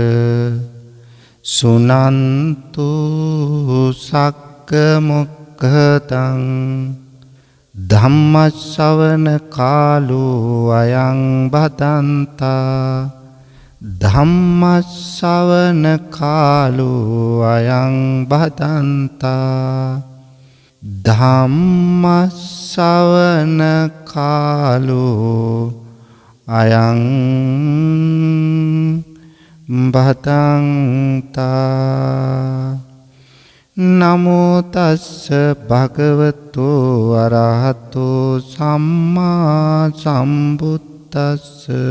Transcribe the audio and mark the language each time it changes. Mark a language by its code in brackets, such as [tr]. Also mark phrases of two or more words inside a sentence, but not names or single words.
[pi] සුනන්තු සක්ක මොක්ඛතං ධම්ම ශ්‍රවණ කාලෝ අයං බදන්තා ධම්ම ශ්‍රවණ කාලෝ අයං බදන්තා ධම්ම ශ්‍රවණ කාලෝ අයං බදන්තා. නමෝ තස්ස භගවතු අරහතෝ සම්මා සම්බුද්දස්ස.